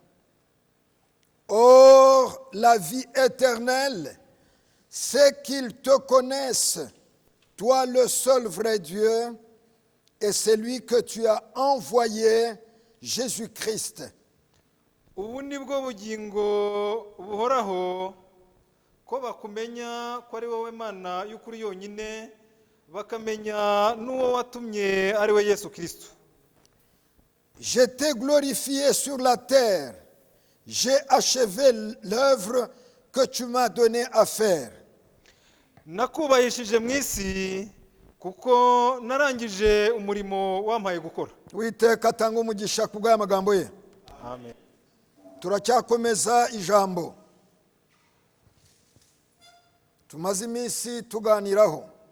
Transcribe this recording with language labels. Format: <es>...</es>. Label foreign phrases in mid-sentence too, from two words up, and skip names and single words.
<fr>Or la vie éternelle, c'est qu'ils te connaissent, toi le seul vrai Dieu, et celui que tu as envoyé, Jésus-Christ.</fr> <rw>ubu ni bwo bugingo buhoraho ko bakumenya ko ari wowe Mana y'ukuri yonyine, bakamenya n'uwo watumye ari we Yesu Kristo.</rw> <fr>Je t'ai glorifié sur la terre. J'ai achevé l'œuvre que tu m'as donné à faire.</fr> <rw>Nakubahishije mu isi kuko narangije umurimo wampaye gukora. Uwiteka atanga umugisha ku bw'aya magambo ye. Amen. Turacyakomeza ijambo tumaze iminsi tuganiraho.</rw>